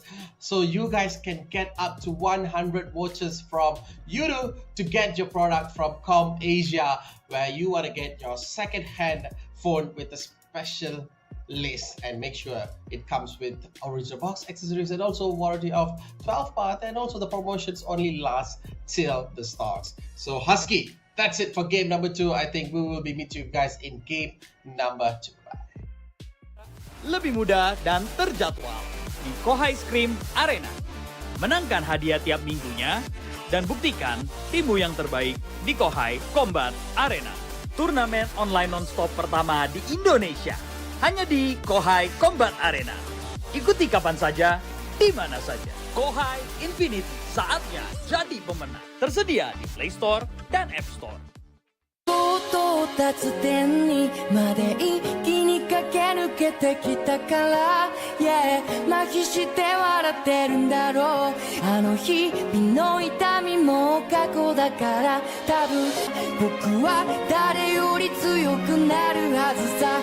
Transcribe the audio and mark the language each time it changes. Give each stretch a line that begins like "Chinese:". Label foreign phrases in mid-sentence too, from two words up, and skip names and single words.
English: So you guys can get up to 100 vouchers from YouTube to get your product from Com Asia, where you want to get your second-hand phone with a special list. And make sure it comes with original box, accessories, and also warranty of 12 months. And also the promotions only last till the starts. So Husky, that's it for game number 2. I think we will be meet you guys in game number 2.
Indonesian: Lebih mudah dan terjadwal di Kohai Scream Arena. Menangkan hadiah tiap minggunya dan buktikan timmu yang terbaik di Kohai Combat Arena. Turnamen online non-stop pertama di Indonesia. Hanya di Kohai Combat Arena. Ikuti kapan saja, di mana saja. Kohai Infinity, saatnya jadi pemenang. Tersedia di Play Store dan App Store.
Japanese: 到達点にまで一気に駆け抜けてきたから、yeah、麻痺して笑ってるんだろう。あの日々の痛みも過去だから、多分僕は誰より強くなるはずさ。